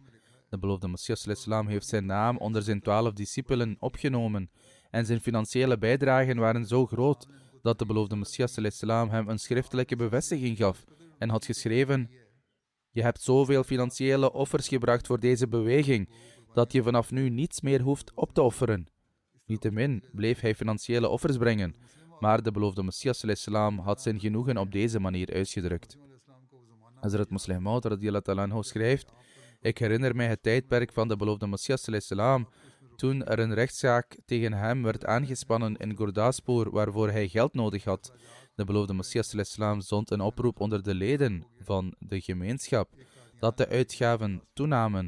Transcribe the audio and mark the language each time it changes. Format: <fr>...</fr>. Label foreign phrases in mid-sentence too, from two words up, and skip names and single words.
<nl>De beloofde Messias salam heeft zijn naam onder zijn 12 discipelen opgenomen en zijn financiële bijdragen waren zo groot dat de beloofde Messias salam hem een schriftelijke bevestiging gaf en had geschreven: je hebt zoveel financiële offers gebracht voor deze beweging dat je vanaf nu niets meer hoeft op te offeren. Niettemin bleef hij financiële offers brengen, maar de beloofde Messias salam had zijn genoegen op deze manier uitgedrukt. Hazrat Muslih Maud</nl> <ar>رضي الله تعالى عنه</ar> <nl>schrijft: ik herinner mij het tijdperk van de beloofde Messias salam, toen er een rechtszaak tegen hem werd aangespannen in Gurdaspur waarvoor hij geld nodig had. De beloofde Messias salam zond een oproep onder de leden van de gemeenschap dat de uitgaven toenamen.</nl>